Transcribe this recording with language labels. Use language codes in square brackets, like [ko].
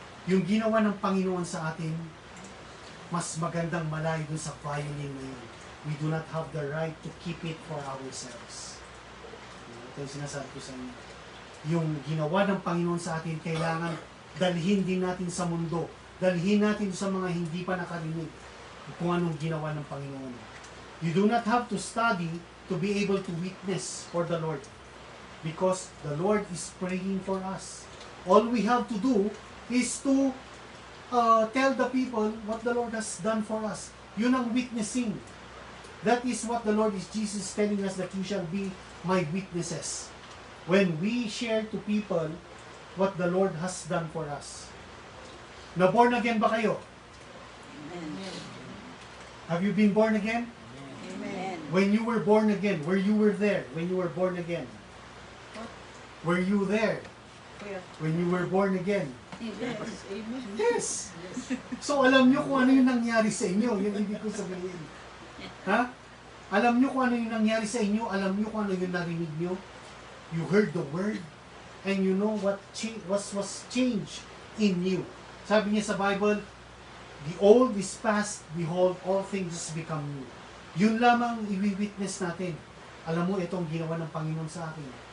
[tl] Yung ginawa ng Panginoon sa atin, mas magandang malayo dun sa violin na yun. [en] We do not have the right to keep it for ourselves. [tl] Ito yung sinasabi ko sa inyo. Yung ginawa ng Panginoon sa atin, kailangan dalhin din natin sa mundo. Dalhin natin sa mga hindi pa nakarinig kung anong ginawa ng Panginoon. [en] You do not have to study to be able to witness for the Lord. Because the Lord is praying for us. All we have to do is to tell the people what the Lord has done for us. [tl] Yun ang witnessing. [en] That is what the Lord is Jesus telling us, that you shall be my witnesses. When we share to people what the Lord has done for us. [tl] Na born again ba kayo? Amen. [en] Have you been born again? Amen. When you were born again, you were there when you were born again? Were you there Where? when you were born again? Yes. Amen. Yes! [tl] So alam nyo kung ano yung nangyari sa inyo, yung ibig ko sabihin. Ha? Alam nyo kung ano yung nangyari sa inyo, alam nyo kung ano yung narinig nyo. [en] You heard the word, and you know what was changed in you. [tl] Sabi niya sa Bible, [en] the old is past, behold, all things become new. [tl] Yun lamang i-witness natin. Alam mo, itong ginawa ng Panginoon sa akin.